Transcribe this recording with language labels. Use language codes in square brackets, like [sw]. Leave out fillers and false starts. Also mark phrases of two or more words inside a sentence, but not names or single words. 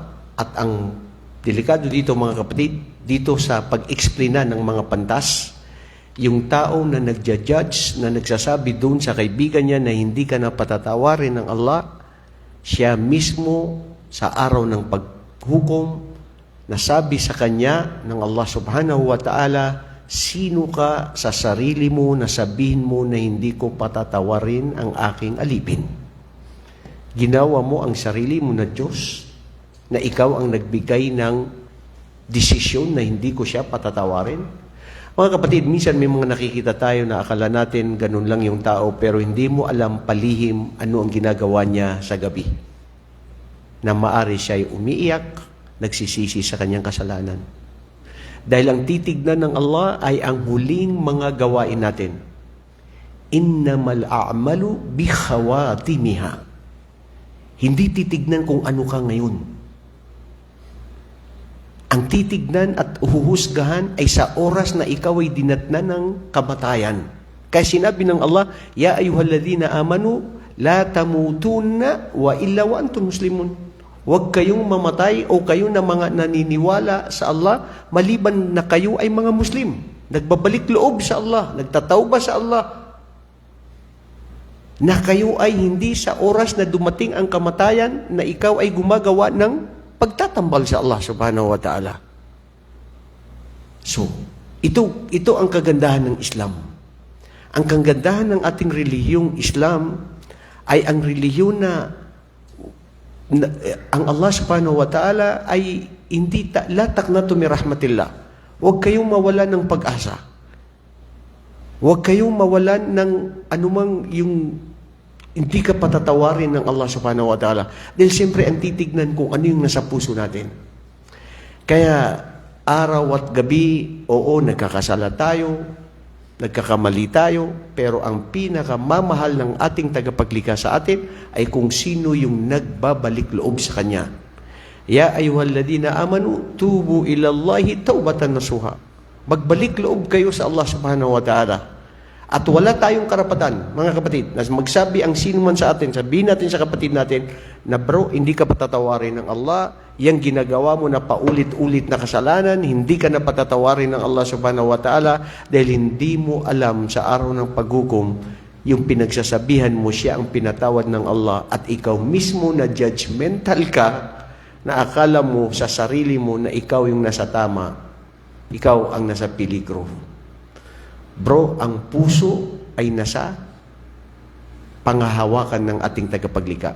[tl] At ang delikado dito mga kapatid, dito sa pag-explaina ng mga pantas, yung tao na nagja-judge, na nagsasabi doon sa kaibigan niya na hindi ka na patatawarin ng Allah, siya mismo sa araw ng paghukom, nasabi sa kanya ng Allah [ar] سبحانه وتعالى, [tl] sino ka sa sarili mo na sabihin mo na hindi ko patatawarin ang aking alipin? Ginawa mo ang sarili mo na Diyos, na ikaw ang nagbigay ng desisyon na hindi ko siya patatawarin? Mga kapatid, minsan may mga nakikita tayo na akala natin ganun lang yung tao, pero hindi mo alam palihim ano ang ginagawa niya sa gabi. Na maari siya ay umiiyak, nagsisisi sa kanyang kasalanan. Dahil ang titignan ng Allah ay ang huling mga gawain natin. [ar] إنما الأعمال بخواتيمها. [tl] Hindi titignan kung ano ka ngayon. Ang titignan at uhuhusgahan ay sa oras na ikaw ay dinatnan ng kamatayan. Kaya sinabi ng Allah, [ar] يا أيها الذين آمنوا لا تموتن وإلا وأنتم مسلمون. [tl] Huwag kayong mamatay o kayo na mga naniniwala sa Allah, maliban na kayo ay mga Muslim. Nagbabalik loob sa Allah, nagtatawba sa Allah. Na kayo ay hindi sa oras na dumating ang kamatayan na ikaw ay gumagawa ng pagtatambal sa Allah [ar] سبحانه وتعالى. [tl] So, ito ang kagandahan ng Islam. Ang kagandahan ng ating relihiyong Islam ay ang relihiyon na ang Allah [ar] سبحانه وتعالى [tl] ay hindi [ar] لا تقنطوا من رحمة الله. [tl] Huwag kayong mawalan ng pag-asa. Huwag kayong mawalan ng anumang yung hindi ka patatawarin ng Allah [ar] سبحانه وتعالى. [tl] Dahil siyempre ang titignan kung ano yung nasa puso natin. Kaya araw at gabi, oo, nagkakasala tayo, nagkakamali tayo, pero ang pinakamamahal ng ating tagapaglikha sa atin ay kung sino yung nagbabalik loob sa Kanya. [ar] يا أيها الذين آمنوا توبوا إلى الله توبة نصوحا. [tl] Magbalik loob kayo sa Allah [ar] سبحانه وتعالى. [tl] At wala tayong karapatan, mga kapatid, na magsabi ang sino man sa atin, sabihin natin sa kapatid natin, na bro, hindi ka patatawarin ng Allah, yung ginagawa mo na paulit-ulit na kasalanan, hindi ka na patatawarin ng Allah [ar] سبحانه وتعالى, [tl] dahil hindi mo alam sa araw ng paghukom, yung pinagsasabihan mo siya ang pinatawad ng Allah, at ikaw mismo na judgmental ka, na akala mo sa sarili mo na ikaw yung nasa tama, ikaw ang nasa peligro. Bro, ang puso ay nasa pangahawakan ng ating tagapaglikha.